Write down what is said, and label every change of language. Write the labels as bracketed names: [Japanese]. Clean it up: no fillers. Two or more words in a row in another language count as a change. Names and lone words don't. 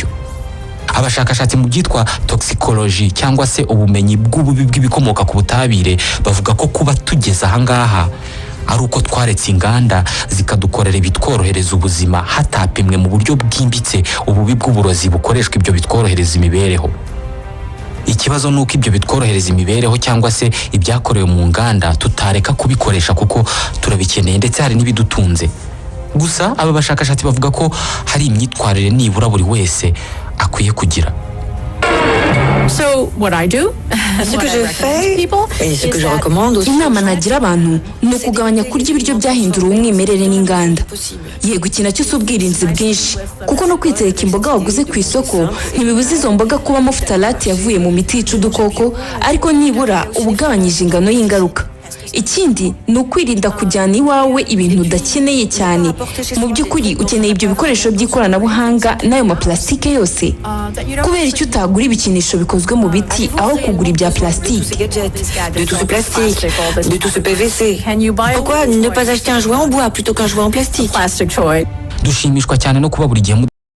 [Kinyarwanda] Abashakashatsi mu byitwa toxicology cyangwa se ubumenyi bw'ububi bw'ibikomoka ku butabire bavuga ko kuba tugeze ahangaha ari uko twaretse inganda zikadukorera ibitworohereza ubuzima hatapimwe mu buryo bwimbitse ububi bw'uburozi bukoreshwa ibyo bitworohereza imibereho. Ikibazo nuko ibyo bitworohereza imibereho cyangwa se ibyakorewe mu nganda tutareka kubikoresha kuko turabikeneye ndetse hari n'ibidutunze. Gusa aba bashakashatsi bavuga ko hari imyitwarire nibura buri wese akwiye kugira. [French] Ce que je fais et ce que je recommande aussi. [Kinyarwanda] Inama nagira abantu ni ukugabanya kurya ibiryo byahindura umwimerere n'inganda. Yego, iki nacyo si ubwirinzi bwinshi, kuko no kwitereka imboga waguze ku isoko ntibibuza izo mboga kubamo futalate yavuye mu miti yica udukoko, ariko nibura uba ugabanyije ingano y'ingaruka. Ikindi ni ukwirinda kujyana iwawe ibintu udakeneye cyane. Mu by'ukuri ukeneye ibyo bikoresho by'ikoranabuhanga n'ayo maplastike yose. Kubera icyo utagura ibikinisho bikozwe mu biti aho kugura ibya plastike? [French] De tout ce plastique, de tout ce PVC. Pourquoi ne pas acheter un jouet en bois plutôt qu'un jouet en plastique? [Kinyarwanda] Dushimishwa cyane no kuba buri gihe